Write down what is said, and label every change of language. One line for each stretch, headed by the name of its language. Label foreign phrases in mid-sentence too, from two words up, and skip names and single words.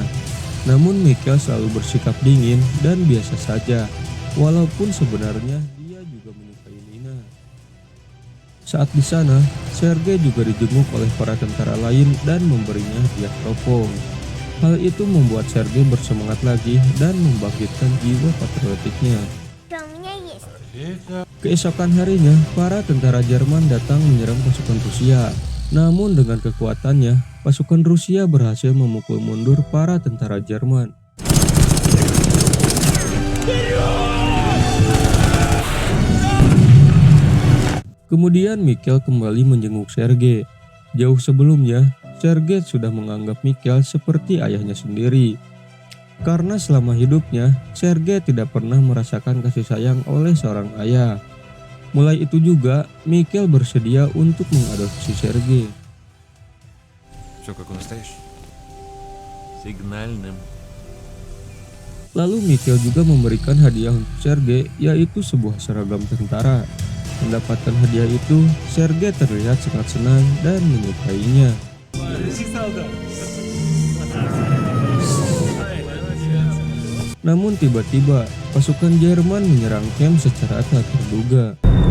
Indonesian: Namun Mikhail selalu bersikap dingin dan biasa saja, walaupun sebenarnya dia juga menyukai Nina. Saat di sana, Sergei juga dijenguk oleh para tentara lain dan memberinya hadiah teropong. Hal itu membuat Sergei bersemangat lagi dan membangkitkan jiwa patriotiknya.
Russian: Да, у меня есть.
Indonesian: Keesokan harinya, para tentara Jerman datang menyerang pasukan Rusia. Namun dengan kekuatannya, pasukan Rusia berhasil memukul mundur para tentara Jerman. Kemudian Mikhail kembali menjenguk Sergei. Jauh sebelumnya, Sergei sudah menganggap Mikhail seperti ayahnya sendiri. Karena selama hidupnya, Sergei tidak pernah merasakan kasih sayang oleh seorang ayah. Mulai itu juga, Mikhail bersedia untuk mengadopsi Sergei.
Russian: Все как у настоящий. Сигнальным.
Indonesian: Lalu Mikhail juga memberikan hadiah untuk Sergei, yaitu sebuah seragam tentara. Mendapatkan hadiah itu, Sergei terlihat sangat senang dan menyukainya. Namun tiba-tiba, pasukan Jerman menyerang camp secara tak terduga.